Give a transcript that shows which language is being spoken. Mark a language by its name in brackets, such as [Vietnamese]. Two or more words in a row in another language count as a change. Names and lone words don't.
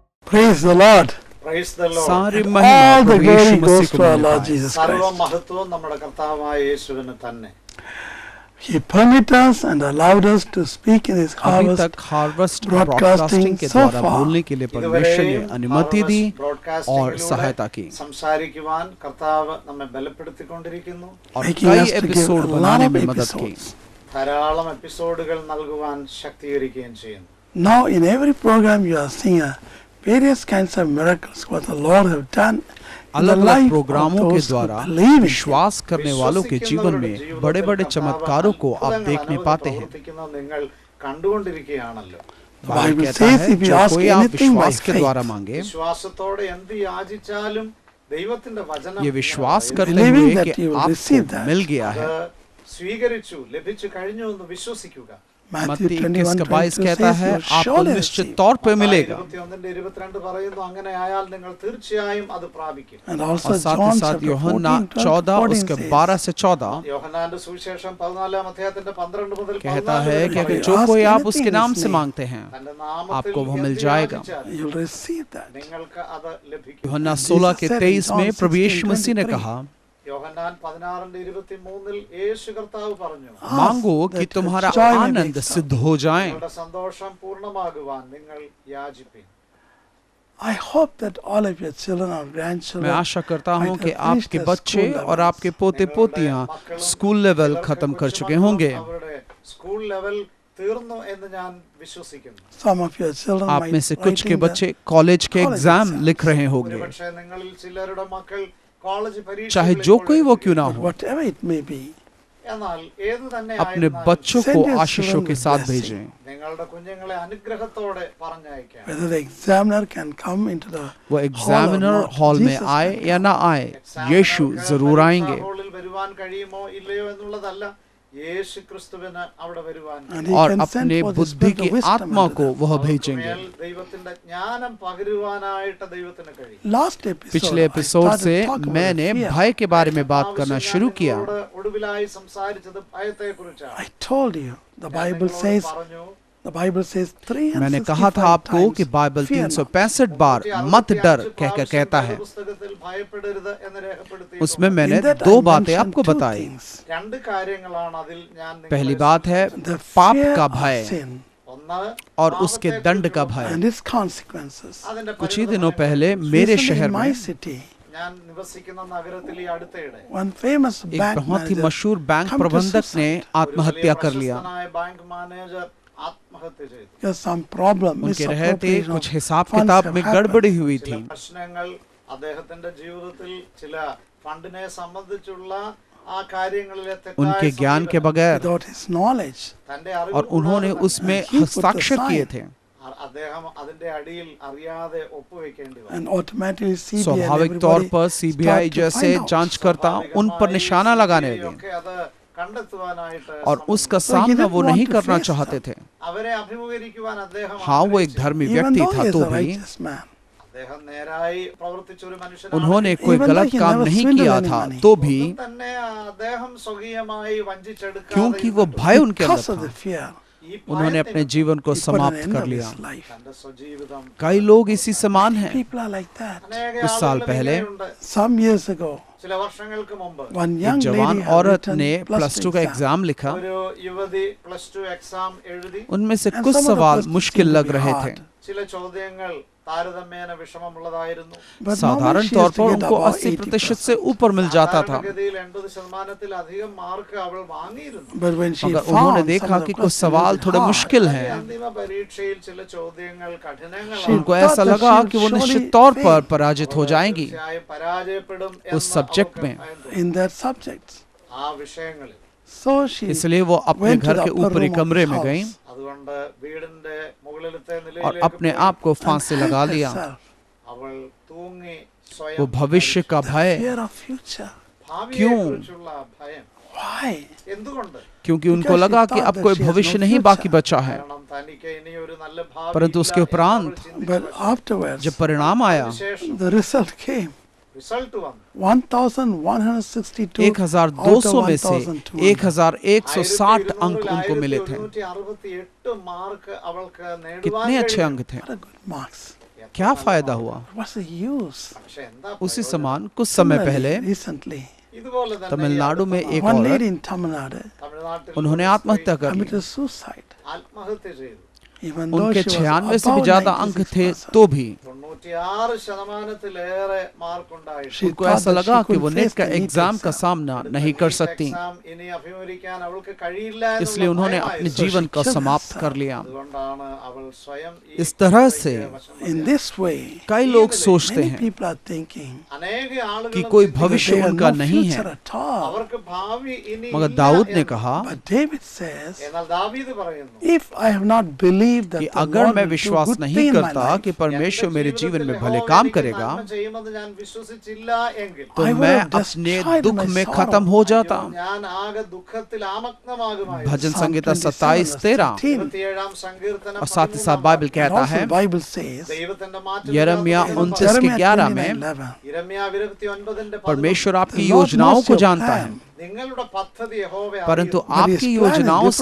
[English] Praise the Lord. Praise the Lord. [Hindi] सारी [English] And [Hindi] महिमा [English] all the [Hindi] प्रभु [English] glory [Hindi] यीशु [English] goes [Hindi] मसीह [English] to [Hindi] को [English] our [Hindi] मिलता [English] Lord [Hindi] है। [English] Jesus [Malayalam] സർവ്വ [English] Christ. [Malayalam] മഹത്വവും നമ്മുടെ കർത്താവായ യേശുവിന് തന്നെ. [English] He permitted us and allowed us to speak in His [Hindi] अभी [English] harvest [Hindi] तक हार्वेस्ट [English] broadcasting [Hindi] ब्रॉडकास्टिंग के [English] so [Hindi] द्वारा [English] far. [Hindi] बोलने के लिए परमेश्वर ने अनुमति दी [English] Harvest Broadcasting [Hindi] और [Malayalam] ലൂടെ [Hindi] सहायता की [Malayalam] സംസാരിക്കുവാൻ കർത്താവ് നമ്മെ ബലപ്പെടുത്തിക്കൊണ്ടിരിക്കുന്നു. [Hindi] और [English] making [Hindi] कई [English] us to give [Hindi] एपिसोड [English] a lot [Hindi] बनाने [English] of [Hindi] में मदद की। [English] episodes. [Malayalam] ധാരാളം എപ്പിസോഡുകൾ നൽകുവാൻ ശക്തീകരിക്കുകയും ചെയ്യുന്നു. [English] Now in every program you are seeing various kinds of miracles what the Lord have done in the [Hindi] अलग अलग [English] life of [Hindi] प्रोग्रामों के [English] those who [Hindi] द्वारा [English] believe in Him. [Hindi] विश्वास करने वालों के जीवन में बड़े बड़े चमत्कारों को आप देखने पाते हैं। [Malayalam] പ്രവർത്തിക്കുന്നത് നിങ്ങൾ കണ്ടുകൊണ്ടിരിക്കുകയാണല്ലോ. [English] The [Hindi] बाइबल [English] Bible [Hindi] कहता [English] says [Hindi] है [English] if you [Hindi] जो [English] ask [Hindi] कोई आप [English] anything by [Hindi] विश्वास के द्वारा [English] faith, [Hindi] मांगे, [Malayalam] വിശ്വാസത്തോടെ എന്ത് യാചിച്ചാലും ദൈവത്തിന്റെ വചനം [Hindi] ये विश्वास करते [English] Believing [Hindi] हुए [English] that [Hindi] कि [English] you will receive [Hindi] आपको [English] that. [Hindi] मिल गया है। [Malayalam] അത് സ്വീകരിച്ചു ലഭിച്ചു കഴിഞ്ഞു എന്ന് വിശ്വസിക്കുക. [English] Matthew [Hindi] मत्ती 21:22 [English] 21:22 [Hindi] कहता [English] says [Hindi] है [English] you will [Hindi] आपको [English] surely [Hindi] निश्चित [English] receive. [Hindi] तौर पे मिलेगा। [Malayalam] 21:22 പറയുന്നു അങ്ങനെ ആയാൽ നിങ്ങൾ തീർച്ചയായും അത് പ്രാപിക്കും. [English] And also [Hindi] और साथ ही [English] John [Hindi] साथ [English] chapter [Hindi] यूहन्ना [English] 14 [Hindi] उसके [English] says, [Hindi] 12 से 14 [Malayalam] യോഹന്നാന്റെ സുവിശേഷം 14 അധ്യായത്തിന്റെ 12 മുതൽ [Hindi] कहता [Malayalam] 14 [Hindi] है [Malayalam] വരെ [Hindi] कि [English] If [Hindi] अगर [English] you [Hindi] जो [English] ask [Hindi] कोई आप [English] anything [Hindi] उसके [English] in [Hindi] नाम [English] His [Hindi] से [English] name, [Hindi] मांगते हैं [Malayalam] തന്റെ നാമത്തിൽ [Hindi] आपको वो मिल [Malayalam] എന്ത് [Hindi] जाएगा। [Malayalam] യാചിച്ചാലും [English] you'll receive that. [Malayalam] നിങ്ങൾക്ക് അത് ലഭിക്കും. [Hindi] यूहन्ना 16 के [English] Jesus said in [Hindi] 23 में [English] John [Hindi] प्रभु यीशु [English] 16:23, [Hindi] मसीह ने कहा [Malayalam] യോഹന്നാൻ 16:23 യേശു കർത്താവ് പറഞ്ഞു, [Hindi] मांगो [English] Ask [Hindi] कि [English] that [Hindi] तुम्हारा [English] your joy may be [Hindi] आनंद सिद्ध हो जाए। [Malayalam] നിങ്ങളുടെ സന്തോഷം പൂർണ്ണമാകുവാൻ നിങ്ങൾ യാചിപ്പിൻ. [English] I hope that all of your children or [Hindi] मैं [English] grandchildren [Hindi] आशा करता हूँ [English] might [Hindi] कि [English] have reached [Hindi] आपके [English] the [Hindi] बच्चे [English] school [Hindi] और [English] levels. [Hindi] आपके पोते पोतियाँ [English] school level [Hindi] खत्म कर चुके होंगे। [Malayalam] അവരുടെ [English] school level [Malayalam] തീർന്നു എന്ന് ഞാൻ വിശ്വസിക്കുന്നു. [English] Some of your children [Hindi] आप [English] might [Hindi] में से कुछ के [English] writing the [Hindi] बच्चे कॉलेज के [English] college [Hindi] एग्जाम [English] exams. [Hindi] लिख रहे होंगे, [Malayalam] ഒരുപക്ഷേ നിങ്ങളിൽ ചിലരുടെ മക്കൾ കോളേജ് [Hindi] चाहे [Malayalam] പരീക്ഷ [Hindi] जो कोई वो क्यों ना हो। [English] whatever it may be. [Malayalam] എന്നാൽ ഏതു തന്നെ [Hindi] अपने [Malayalam] ആയിരുന്നാലും [Hindi] बच्चों [English] Send [Hindi] को [English] your [Hindi] आशीषों [English] children [Hindi] के [English] with [Hindi] साथ [English] blessing. [Hindi] भेजें। [Malayalam] നിങ്ങളുടെ കുഞ്ഞുങ്ങളെ അനുഗ്രഹത്തോടെ പറഞ്ഞയക്കാം. [English] Whether the examiner can come into the [Hindi] वो एग्जामिनर हॉल में [English] Jesus [Hindi] आए [English] can [Hindi] या ना आए, यीशु जरूर आएंगे। [Malayalam] ഹാളിൽ വരുവാൻ കഴിയുമോ ഇല്ലയോ എന്നുള്ളതല്ല, യേശു ക്രിസ്തുവിന് അവിടെ വരുവാൻ [English] And he [Hindi] और [English] can send [Hindi] अपने [English] for the [Hindi] बुद्धि [English] spirit [Hindi] की [English] of wisdom [Hindi] आत्मा [English] unto [Hindi] को [English] them. [Hindi] वह भेजेंगे। [Malayalam] മേൽ ദൈവത്തിന്റെ ജ്ഞാനം പകരുവാനായിട്ട് ദൈവത്തിന് കഴിയും. [English] Last episode, [Hindi] पिछले [English] I [Hindi] एपिसोड [English] started [Hindi] से [English] talking about [Hindi] मैंने [English] fear. [Hindi] भय के बारे में बात करना [Malayalam] ആവശ്യം [Hindi] शुरू [Malayalam] ഞാൻ [Hindi] किया। [Malayalam] നിങ്ങളോട് ഒടുവിലായി സംസാരിച്ചത് ഭയത്തെക്കുറിച്ചാണ്. [English] I told you the [Malayalam] ഞാൻ [English] Bible [Malayalam] നിങ്ങളോട് [English] says [Malayalam] പറഞ്ഞു, [English] the Bible says [Hindi] मैंने कहा था [English] 365 [Hindi] आपको कि [English] times, [Hindi] बाइबल [English] fear not. [Hindi] 365 बार मत डर कहकर कहता है। [Malayalam] പുസ്തകത്തിൽ ഭയപ്പെടരുത് എന്ന് രേഖപ്പെടുത്തി. [Hindi] उसमें मैंने [English] In that [Hindi] दो [English] I [Hindi] बातें [English] mentioned [Hindi] आपको [English] two [Hindi] बताई। [English] things. [Malayalam] രണ്ട് കാര്യങ്ങളാണ് അതിൽ ഞാൻ നിങ്ങളെ [Hindi] पहली बात है [English] The [Hindi] पाप [English] fear [Hindi] का [English] of [Hindi] भय [English] sin [Malayalam] ഒന്ന് [Hindi] और उसके दंड का भय। [English] and its consequences. [Malayalam] അതിന്റെ [Hindi] कुछ ही दिनों पहले मेरे [English] Recently [Hindi] शहर [English] in my [Hindi] में [English] city, [Malayalam] ഞാൻ നിവസിക്കുന്ന നഗരത്തിൽ ഈ അടുത്തയിടെ [English] one famous [Hindi] एक [English] bank [Hindi] बहुत ही [English] manager [Hindi] मशहूर बैंक [English] come to [Hindi] प्रबंधक ने [English] suicide [Hindi] आत्महत्या कर लिया। [Malayalam] പ്രശസ്തനായ [English] bank manager [Malayalam] ആത്മഹത്യ ചെയ്തു. [English] because some problem, [Hindi] उनके रहते [English] misappropriation [Hindi] कुछ [English] of [Hindi] हिसाब [English] funds [Hindi] किताब [English] have [Hindi] में [English] happened. [Hindi] गड़बड़ी हुई [Malayalam] ചില [Hindi] थी। [Malayalam] പ്രശ്നങ്ങൾ അദ്ദേഹത്തിന്റെ ജീവിതത്തിൽ ചില ഫണ്ടിനെ സംബന്ധിച്ചുള്ള ആ കാര്യങ്ങളിലെ തെറ്റായ [Hindi] उनके ज्ञान के [Malayalam] സമീപനം, [Hindi] बगैर [English] without his knowledge. [Malayalam] തന്റെ അറിവ് [Hindi] और उन्होंने [Malayalam] കൂടാതെ [Hindi] उसमें [English] He put the [Hindi] हस्ताक्षर [English] sign. [Hindi] किए थे। [Malayalam] അദ്ദേഹം അതിന്റെ അടിയിൽ അറിയാതെ ഒപ്പുവെക്കേണ്ടി വന്നു. [English] And automatically CBI and [Hindi] स्वाभाविक तौर [English] everybody [Hindi] पर सीबीआई [English] start to [Hindi] जैसे [English] find out. [Hindi] जांचकर्ता उन पर निशाना लगाने लगे [Malayalam] ഒക്കെ അത് കണ്ടെത്തുവാനായിട്ട് [Hindi] और उसका [English] So he [Hindi] सामना [English] didn't [Hindi] वो [English] want [Hindi] नहीं [English] to [Hindi] करना [English] face [Hindi] चाहते [English] them. [Hindi] थे। [Malayalam] അവരെ അഭിമുഖീകരിക്കുവാൻ അദ്ദേഹം [Hindi] हाँ, वो एक [Malayalam] ആഗ്രഹിച്ചു. [Hindi] धर्मी [English] Even [Hindi] व्यक्ति [English] though [Hindi] था [English] he is [Hindi] तो [English] a [Hindi] भी [English] righteous man. [Malayalam] അദ്ദേഹം നേരായി പ്രവർത്തിച്ച ഒരു മനുഷ്യനാണ്. [Hindi] उन्होंने कोई [English] Even though [Hindi] गलत [English] he [Hindi] काम [English] never [Hindi] नहीं [English] swindled [Hindi] किया [English] any [Hindi] था [English] money. [Hindi] तो भी [Malayalam] ഒന്നും തന്നെ അദ്ദേഹം സ്വകീയമായി വഞ്ചിച്ചെടുക്കാതെ [Hindi] क्योंकि वो भय उनके [English] Because [Hindi] अंदर [English] of the [Hindi] था, [English] fear, [Malayalam] ഈ [Hindi] उन्होंने [Malayalam] ഭയത്തെ [Hindi] अपने जीवन को [English] he put an [Hindi] समाप्त [English] end [Hindi] कर [English] of [Hindi] लिया। [English] his life. [Malayalam] തന്റെ സ്വജീവിതം [Hindi] कई लोग इसी समान हैं। [English] People are like that. [Malayalam] അനേക [Hindi] कुछ साल [Malayalam] ആളുകളും [Hindi] पहले [Malayalam] ഇങ്ങനെയുണ്ട്. [English] Some years ago, [Malayalam] ചില വർഷങ്ങൾക്ക് മുമ്പ് [English] one [Hindi] एक [English] young [Hindi] जवान [English] lady had [Hindi] औरत [English] written [Hindi] ने [English] plus [Hindi] प्लस 2 का एग्जाम लिखा। [Malayalam] ഒരു യുവതി +2 എക്സാം എഴുതി. [Hindi] उनमें से [English] And [Hindi] कुछ [English] some of the [Hindi] सवाल [English] questions [Hindi] मुश्किल [English] seemed to [Hindi] लग [English] be [Hindi] रहे [English] hard. [Hindi] थे। [Malayalam] ചില ചോദ്യങ്ങൾ താരതമ്യേന വിഷമമുള്ളതായിരുന്നു. [English] But [Hindi] साधारण [English] normally she [Hindi] तौर [English] used to [Hindi] पर [English] get [Hindi] उनको [English] about [Hindi] 80% [English] 80%. [Hindi] से ऊपर मिल जाता था। [Malayalam] സാധാരണഗതിയിൽ 80%-ലധികം മാർക്ക് അവൾ വാങ്ങിയിരുന്നു. [English] But when she [Hindi] मगर उन्होंने [English] found [Hindi] देखा [English] some of [Hindi] कि [English] the [Hindi] कुछ [English] questions [Hindi] सवाल [English] were [Hindi] थोड़े [English] hard, [Hindi] मुश्किल हैं, [Malayalam] അന്തിമ പരീക്ഷയിൽ ചില ചോദ്യങ്ങൾ [English] She [Malayalam] കഠിനങ്ങളാണ്. [Hindi] उनको [English] thought [Hindi] ऐसा [English] that [Hindi] लगा [English] she [Hindi] कि वो [English] would [Hindi] निश्चित [English] surely [Hindi] तौर पर [English] fail [Hindi] पराजित हो जाएंगी [Malayalam] തീർച്ചയായും പരാജയപ്പെടും [Hindi] उस [Malayalam] എന്ന് [English] subject [Malayalam] അവൾക്ക് [Hindi] में। [Malayalam] ഭയന്നു. [English] in that subject. [Malayalam] ആ വിഷയങ്ങളിൽ. [English] So she [Hindi] इसलिए वो अपने [English] went to [Hindi] घर [English] the [Hindi] के [English] upper [Hindi] ऊपरी [English] room of [Hindi] कमरे [English] the [Hindi] में [English] house [Hindi] गई [Malayalam] അതുകൊണ്ട് വീടിന്റെ മുകളിലത്തെ [Hindi] और [Malayalam] നിലയിലേക്ക് [Hindi] अपने [Malayalam] പോയി [Hindi] आप को [English] and [Hindi] फांसी [English] hanged [Hindi] लगा लिया। [English] herself. [Malayalam] അവൾ തൂങ്ങി [Hindi] वो [Malayalam] സ്വയം [Hindi] भविष्य का भय, [English] Fear of future. [Malayalam] ഭാവിയെക്കുറിച്ചുള്ള ഭയം. [English] Why? [Malayalam] എന്തുകൊണ്ട്? [Hindi] क्योंकि उनको [English] Because she [Hindi] लगा कि [English] thought [Hindi] अब [English] that [Hindi] कोई [English] she has [Hindi] भविष्य [English] no [Hindi] नहीं [English] future. [Hindi] बाकी बचा है। [Malayalam] കാരണം തനിക്ക് ഇനി ഒരു നല്ല ഭാവി [Hindi] परंतु [Malayalam] ഇല്ല [Hindi] उसके [Malayalam] എന്ന് [Hindi] उपरांत [Malayalam] അവൾ ചിന്തിച്ചു. [English] But afterwards, [Hindi] जब परिणाम आया, [Malayalam] അതിനുശേഷം [English] the result came. [Malayalam] റിസൾട്ട് വന്നു. [English] 1,162 [Hindi] 1200 में से [English] 1,200. [Hindi] 1260 अंक उनको मिले थे। [Malayalam] 1168 മാർക്ക് അവൾക്ക് നേടുവാൻ [Hindi] कितने अच्छे [Malayalam] കഴിഞ്ഞു. [Hindi] अंक थे। [English] What a good marks. [Hindi] क्या फायदा हुआ? [English] What's the use? [Malayalam] പക്ഷെ എന്താ [Hindi] उसी समान कुछ समय पहले [English] Recently, [Malayalam] ഇതുപോലെ തന്നെ [Hindi] तमिलनाडु में एक [English] one [Hindi] औरत, [English] lady in Tamil Nadu [Malayalam] തമിഴ്നാട്ടിൽ [Hindi] उन्होंने आत्महत्या कर ली। [English] committed suicide. [Malayalam] ആത്മഹത്യ ചെയ്തു. [English] Even though [Hindi] उनके [English] she was [Hindi] 96 से भी [English] above [Hindi] ज्यादा अंक थे [English] 96%. [Hindi] तो भी [Malayalam] 96% मार्क ഉണ്ടായിട്ട് [English] She [Hindi] उनको [English] thought [Hindi] ऐसा [English] that [Hindi] लगा [English] she [Hindi] कि वो [English] couldn't [Hindi] नेट [English] face [Hindi] का [English] the NEET [Hindi] एग्जाम का [English] exam. [Hindi] सामना नहीं कर सकती, [Malayalam] എക്സാം ഇനി അഭിമുഖീകരിക്കാൻ അവൾക്ക് കഴിയില്ല [Hindi] इसलिए उन्होंने अपने [English] So [Hindi] जीवन [English] she [Hindi] का [English] killed [Hindi] समाप्त [English] herself. [Hindi] कर लिया। [Malayalam] അതുകൊണ്ടാണ് അവൾ സ്വയം [Hindi] इस तरह से [English] In this way, [Hindi] कई लोग सोचते [English] many [Hindi] हैं [English] people are thinking [Malayalam] അനേക ആളുകൾ [Hindi] कि कोई [English] that [Hindi] भविष्य [English] they have [Hindi] उनका [English] no [Hindi] नहीं [English] future [Hindi] है, [English] at all. [Malayalam] അവർക്ക് ഭാവി ഇനി [Hindi] मगर [Malayalam] ഇല്ല [Hindi] दाऊद ने [Malayalam] എന്ന്. [Hindi] कहा [English] But David says, [Malayalam] എന്നാൽ ദാവീദ് പറയുന്നു, [English] if I have not believed that [Hindi] कि [English] the [Hindi] अगर [English] Lord [Hindi] मैं [English] will do [Hindi] विश्वास [English] good [Hindi] नहीं [English] thing in my [Hindi] करता [English] life, [Hindi] कि परमेश्वर [Malayalam] എന്റെ [Hindi] मेरे जीवन में [Malayalam] ജീവിതത്തിൽ [Hindi] भले [Malayalam] യഹോവ [Hindi] काम [Malayalam] എനിക്ക് [Hindi] करेगा, [Malayalam] നന്മ ചെയ്യുമെന്ന് ഞാൻ വിശ്വസിച്ചില്ല എങ്കിൽ [Hindi] तो [English] I would [Hindi] मैं [English] have [Hindi] अपने [English] destroyed [Hindi] दुख [English] my [Hindi] में [English] sorrow. [Hindi] खत्म हो जाता। [Malayalam] ഞാൻ ആകെ ദുഃഖത്തിൽ ആമഗ്നമാകുമായിരുന്നു. [Hindi] भजन [English] Psalm [Hindi] संहिता [English] 27 [Hindi] 27:13 [English] verse 13. [Malayalam] 27 സങ്കീർത്തനം [Hindi] और साथ ही साथ बाइबल [English] And [Hindi] कहता [English] also [Hindi] है, [English] the Bible says, [Malayalam] ദൈവത്തിന്റെ [Hindi] यिर्मयाह [English] in [Hindi] 29 [English] Jeremiah [Hindi] के 11 में, [English] 29:11, [Malayalam] യിരെമ്യാവ് 29:11 [Hindi] परमेश्वर आपकी [English] The Lord [Hindi] योजनाओं [English] knows [Hindi] को [English] your [Hindi] जानता है, [English] plan. [Malayalam] നിങ്ങളുടെ പദ്ധതി യഹോവ [Hindi] परंतु [Malayalam] അറിയുന്നു. [English] But his [Hindi] आपकी [English] plan is [Hindi] योजनाओं से